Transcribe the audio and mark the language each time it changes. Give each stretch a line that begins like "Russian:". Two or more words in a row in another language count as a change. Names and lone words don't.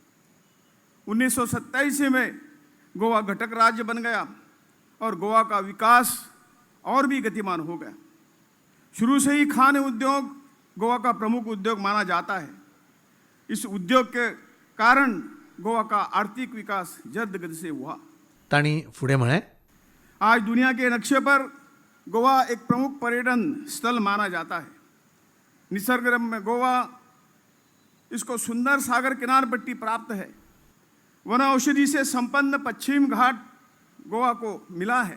Hindi: 1927 में गोवा घटक राज्य बन गया और गोवा का विकास और भी गतिमान हो गया. शुरू से ही खान उद्योग गोवा का प्रमुख उद्योग माना जाता है. इस उद्योग के कारण गोवा का आर्थिक विकास जल्द गति से हुआ.
Konkani: तांणी फुडें म्हळें,
Hindi: आज दुनिया के नक्शे पर गोवा एक प्रमुख पर्यटन स्थल माना जाता है. निसर्गरम्य गोवा, इसको सुंदर सागर किनार पट्टी प्राप्त है. वन औषधि से संपन्न पश्चिम घाट गोवा को मिला है.